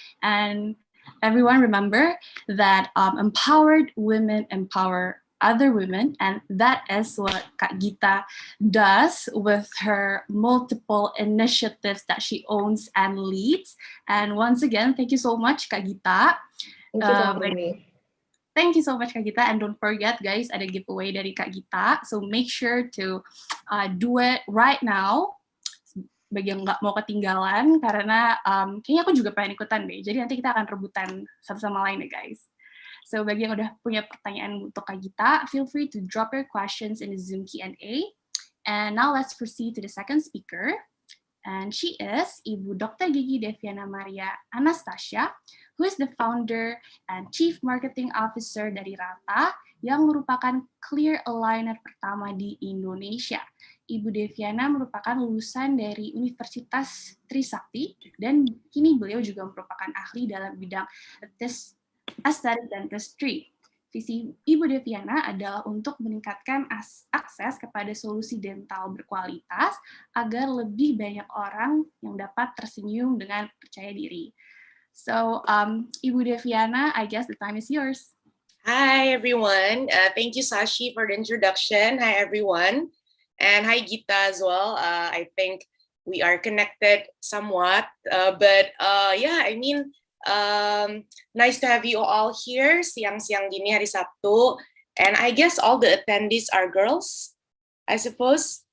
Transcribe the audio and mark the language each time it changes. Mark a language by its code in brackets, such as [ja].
[en] And everyone remember that empowered women empower other women, and that is what Kak Gita does with her multiple initiatives that she owns and leads. And once again, thank you so much, Kak Gita. Thank you for having me. Thank you so much, Kak Gita. And don't forget, guys, [id] ada giveaway dari Kak Gita. [en] So make sure to do it right now. [id] Bagi yang nggak mau ketinggalan, karena kayaknya aku juga pengen ikutan deh. Jadi nanti kita akan rebutan satu sama lain ya, guys. So bagi yang udah punya pertanyaan untuk Kak Gita, [en] feel free to drop your questions in the Zoom Q&A. And now let's proceed to the second speaker. And she is Ibu Dr. Gigi Deviana Maria Anastasia, who is the founder and Chief Marketing Officer [id] dari Rata, yang merupakan clear aligner pertama di Indonesia. Ibu Deviana merupakan lulusan dari Universitas Trisakti, dan kini beliau juga merupakan ahli dalam bidang aesthetic dentistry. Visi Ibu Deviana adalah untuk meningkatkan akses kepada solusi dental berkualitas agar lebih banyak orang yang dapat tersenyum dengan percaya diri. [en] So, Ibu Deviana, I guess the time is yours. Hi, everyone. Thank you, Sashi, for the introduction. Hi, everyone. And hi, Gita, as well. I think we are connected somewhat. Yeah, I mean, nice to have you all here [id] siang-siang gini hari Sabtu, [en] and I guess all the attendees are girls, I suppose.